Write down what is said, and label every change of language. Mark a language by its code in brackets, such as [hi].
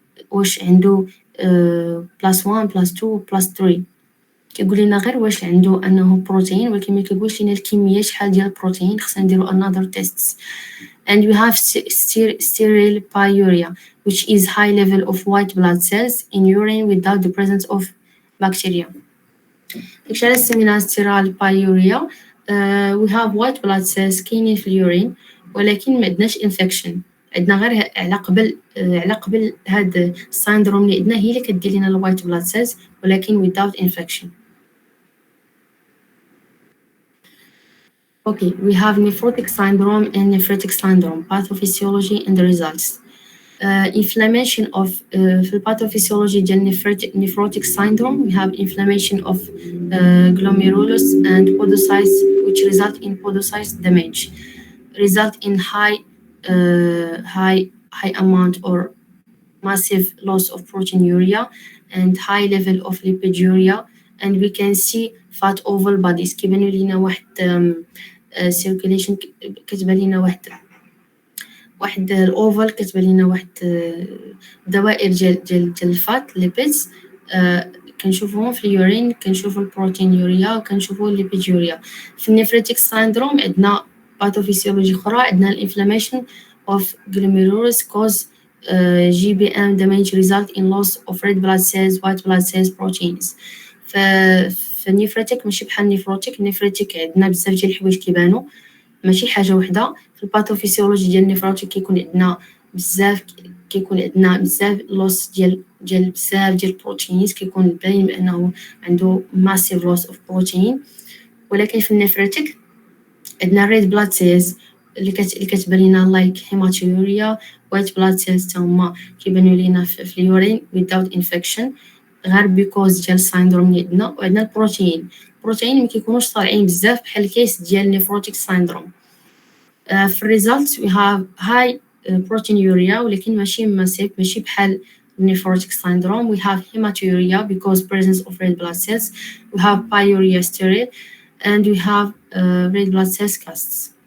[ar] واش عنده +1 +2 +3 كيقول لنا غير واش عنده انه بروتين ولكن ما كيقولش لنا الكميه شحال ديال البروتين خصنا نديرو [en] another tests. And we have sterile pyuria, which is high level of white blood cells in urine without the presence of bacteria. [ar] داكشي علاش سميناها sterile pyuria. [en] We have white blood cells [ar] كاينين في اليورين ولكن ما عندناش infection. عندنا غير على قبل هاد السيندروم اللي عندنا هي اللي كدير لنا الوايت بلاد سيلز ولكن [en] without infection. Okay, we have nephrotic syndrome and nephrotic syndrome, pathophysiology and the results. Inflammation of [ar] في الباثوفيسيولوجي ديال [en] nephrotic syndrome, we have inflammation of glomerulus and podocytes which result in podocyte damage, result in high amount or massive loss of proteinuria and high level of lipiduria, and we can see fat oval bodies. [ar] كيبانوا لينا واحد circulation كتبان لينا واحد الاوفال كتبان لينا واحد دوائر ديال الفات ليبيدز كنشوفوهم في اليورين كنشوفوا البروتينيوريا وكنشوفوا الليبيديوريا. في النيفريتيك سيندروم عندنا باثوفيسيولوجي اخرى عندنا الانفلاميشن [en] of glomerulus cause GBM damage result in loss of red blood cells, white blood cells, proteins. في [ar] في النيفريتيك ماشي بحال النيفروتيك عندنا بزاف ديال الحوايج كيبانو ماشي حاجه وحده. في الباثوفيسيولوجي ديال النيفروتيك كيكون عندنا بزاف لوس ديال بزاف ديال البروتينز، كيكون باين بانه عنده ماسيف لوس اوف بروتين. ولكن في النيفريتيك عندنا ريد بلاد سيلز اللي كتبان لينا لايك هيماتوريا، وايت بلاد سيلز هما كيبانوا لينا في اليورين [en] without infection [ar] غير بيكوز ديال السايندروم اللي عندنا. وعندنا البروتين ما كيكونوش طالعين بزاف بحال الكيس ديال نيفروتيك سايندروم. في الريزلت [en] we have high proteinuria [ar] ولكن ماشي [en] massive، [ar] ماشي بحال [en] nephrotic syndrome. We have hematuria because presence of red blood cells. We have pyuria sterile and we have red blood cells casts.